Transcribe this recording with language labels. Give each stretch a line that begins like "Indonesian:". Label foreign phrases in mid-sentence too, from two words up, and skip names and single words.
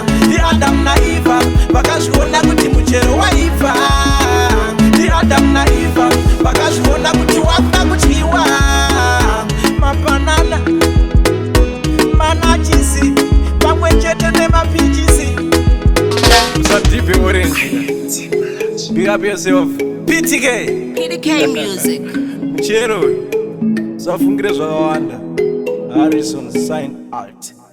Shona: Ti Adam na Eva, vakazviona kuti muchero waibva. Ti Adam na Eva, vakazviona kuti wakuda kudyiwa. Mapanana, manachisi, pamwe chete nemapichisi. Usadhibhe orange.
English: Big up yourself.
Shona: P T K. P D K Music. Muchero, usafungire zvakawanda.
English: Harrison, sign out.